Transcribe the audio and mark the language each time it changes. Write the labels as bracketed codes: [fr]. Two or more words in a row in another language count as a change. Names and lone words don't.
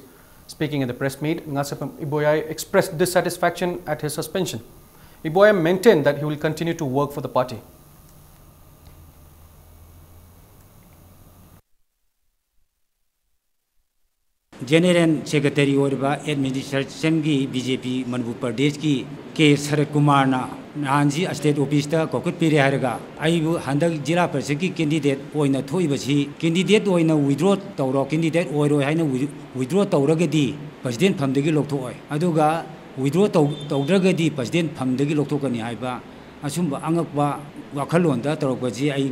[en] Speaking at the press meet, Ngasepam Iboyai expressed dissatisfaction at his suspension. Iboyai maintained that he will continue to work for the party. General Secretary [mni] Orba Administration ki BJP Manipur Pradesh ki K. Sarat Kumar na Nanji [en] State Office [mni] ta kokut pire haraga aibu handak jila parishad ki candidate oina thoibasi candidate oina withdraw tawro candidate oiro haina withdraw tawragadi president phamdagi lokthoi aduga withdraw tawdragadi president phamdagi lokthokani haiba asumba angakba wakhalonda tawrokbaji ai